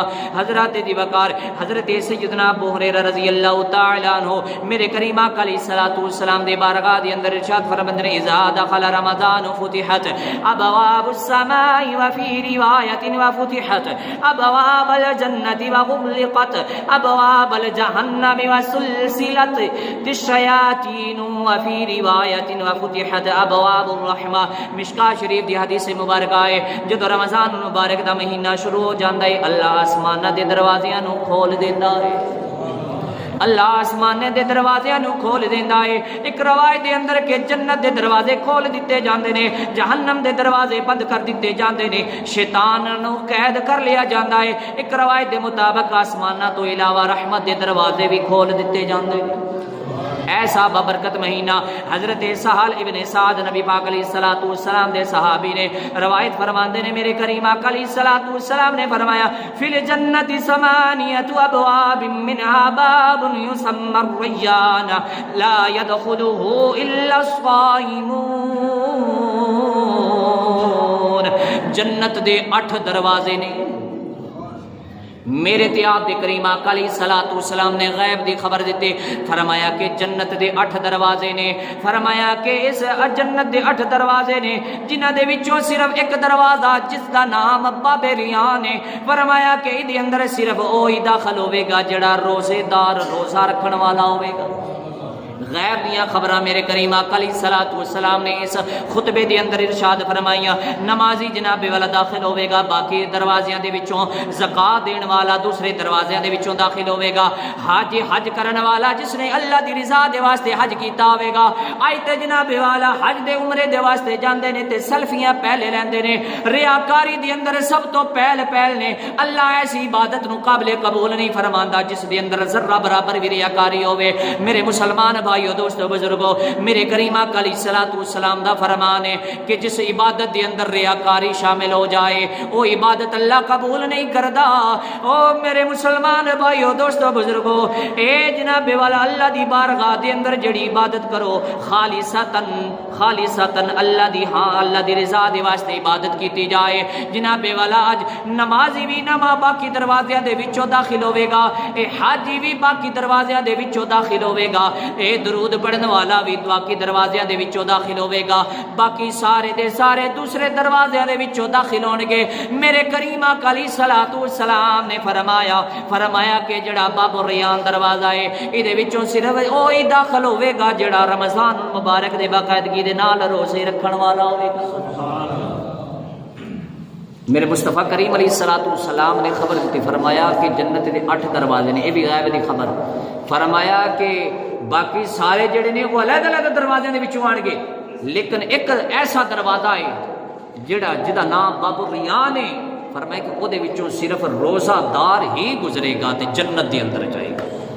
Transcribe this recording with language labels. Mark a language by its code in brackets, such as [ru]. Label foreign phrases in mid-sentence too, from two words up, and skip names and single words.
[pa] حضرات دی وقار حضرت سیدنا ابو ہریرہ [ar] رضی اللہ تعالی عنہ [pa] میرے کریم آقا [ar] علیہ الصلوۃ والسلام [pa] دے بارگاہ دے اندر ارشاد فرماتے ہیں [ar] اذا دخل رمضان فتحت ابواب السماء وفي روایت وفتحت ابواب الجنة وغلقت ابواب الجہنم وسلسلت الشیاطین وفي روایت وفتحت ابواب الرحمہ۔ [pa] مشکاہ شریف دی حدیث مبارکہ ہے جدو رمضان مبارک دا مہینہ شروع ہو جاندا ہے اللہ آسماناں دے دروازیاں نو کھول دیندا ہے، اللہ آسمان دے دروازے نو کھول دیندا ہے۔ ایک روایت دے اندر کہ جنت دے دروازے کھول دیتے جاندے نے، جہنم دے دروازے بند کر دیتے جاندے نے، شیطان نو قید کر لیا جاندا ہے۔ ایک روایت دے مطابق آسماناں تو علاوہ رحمت دے دروازے بھی کھول دیتے جاندے نے۔ ایسا بابرکت مہینہ حضرت سہل ابن سعد نبی پاک [ar] علیہ الصلوۃ والسلام [pa] دے صحابی نے روایت فرماندے نے میرے کریم آقا [ar] علیہ الصلوۃ والسلام [pa] نے فرمایا [ar] فی الجنت ثمانیۃ ابواب منها باب یسمى الریان لا يدخله الا الصائمون۔ [pa] جنت دے 8 دروازے نے، میرے تے آپ دے کریم آقا [ar] علیہ الصلوۃ والسلام [pa] نے غیب دی خبر دیتے، فرمایا کہ جنت دے 8 دروازے نے، فرمایا کہ اس جنت دے 8 دروازے نے جنہاں دے وچوں صرف ایک دروازہ جس دا نام باب ریان ہے، فرمایا کہ دے اندر صرف وہی داخل ہوے گا جڑا روزے دار روزہ رکھن والا ہوے گا۔ غیب دیاں خبراں میرے کریم آقا [ar] علیہ الصلوۃ والسلام [pa] نے اس خطبے دے اندر ارشاد فرمائیاں، نمازی جناب والا داخل ہوے گا، باقی دروازیاں دے وچوں زکات دین والا دوسرے دروازیاں دے وچوں داخل ہوے گا، حج کرن والا جس نے اللہ دی رضا دے واسطے حج کیتا ہوے گا، آئی تے جناب والا حج دے عمرے دے واسطے جاندے نے تے سیلفیاں پہلے لیندے نے، ریاکاری دے اندر سب تو پہل نے، اللہ ایسی عبادت نو قابل قبول نہیں فرماندا جس دے اندر ذرہ برابر بھی ریاکاری ہوے۔ میرے مسلمان بھائیو دوستو بزرگو، میرے کریم آقا [ar] علیہ الصلوۃ والسلام [pa] دا فرمان ہے کہ جس عبادت دے اندر ریاکاری شامل ہو جائے وہ عبادت اللہ قبول نہیں کردا۔ او میرے مسلمان بھائیو دوستو بزرگو، اے جناب والا اللہ دی بارگاہ دے اندر جڑی عبادت کرو خالصتاً اللہ دی رضا دے واسطے عبادت کیتی جائے، جناب والا اج نمازی بھی نما باقی دروازیاں دے وچوں داخل ہوے گا، اے حاجی بھی باقی دروازیاں دے وچوں داخل ہوے گا، اے درود پڑھن والا بھی باقی دروازیاں دے وچوں داخل ہوے گا، باقی سارے دے سارے دوسرے دروازیاں دے وچوں داخل ہون گے۔ میرے کریم آقا [ar] علیہ الصلوۃ والسلام [pa] نے فرمایا کہ جڑا باب الریان دروازہ ہے ایدے وچوں صرف وہی داخل ہوے گا جڑا رمضان المبارک دے باقاعدگی دے نال روزے رکھن والا ہوے گا۔ میرے مصطفیٰ کریم [ar] علیہ الصلوۃ والسلام [pa] نے خبر دیتی، فرمایا کہ جنت دے 8 دروازے نے، یہ بھی غیب دی خبر، فرمایا کہ باقی سارے جڑے نے وہ علیحدہ علیحدہ دروازے دے وچوں آن گے، لیکن ایک ایسا دروازہ ہے جدا نام باب الریان ہے، فرمایا کہ وہ دے وچوں صرف روزہ دار ہی گزرے گا تے جنت دے اندر جائے گا۔